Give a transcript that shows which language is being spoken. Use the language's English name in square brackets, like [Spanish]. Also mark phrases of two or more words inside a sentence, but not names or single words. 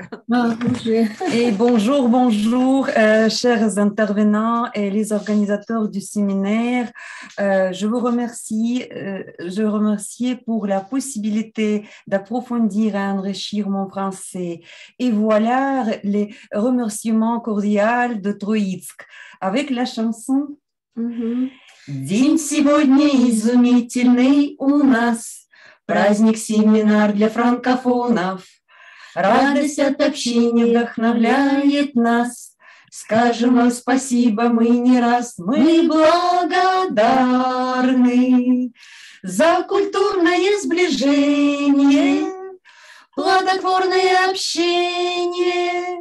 [French] Et bonjour, chers intervenants et les organisateurs du séminaire. Je vous remercie pour la possibilité d'approfondir et enrichir mon français. Et voilà les remerciements cordiaux de Троицк avec la chanson День сегодня изумительный у нас. [Russian] Праздник семинар для франкофонов. Радость от общения вдохновляет нас. Скажем вам спасибо мы не раз. Мы благодарны за культурное сближение, плодотворное общение.